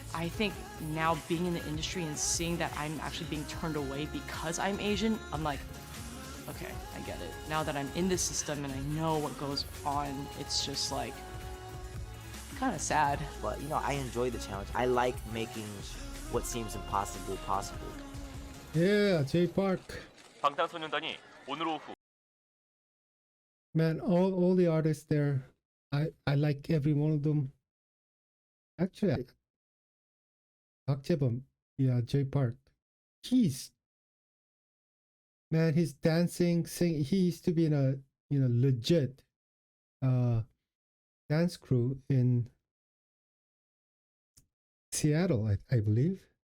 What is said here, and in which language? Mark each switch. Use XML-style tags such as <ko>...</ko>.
<en>I think now being in the industry and seeing that I'm actually being turned away because I'm Asian, I'm like, okay, I get it. Now that I'm in this system and I know what goes on, it's just like, kind of sad. But, I enjoy the challenge. I like making what seems impossible possible. Yeah, J Park.</en> <ko>방탄소년단이 오늘 오후</ko> <en>Man, all the artists there, I like every one of them. Actually, Park Jae-bum, yeah, J Park, he's dancing, singing. He used to be in a legit dance crew in Seattle, I believe.</en>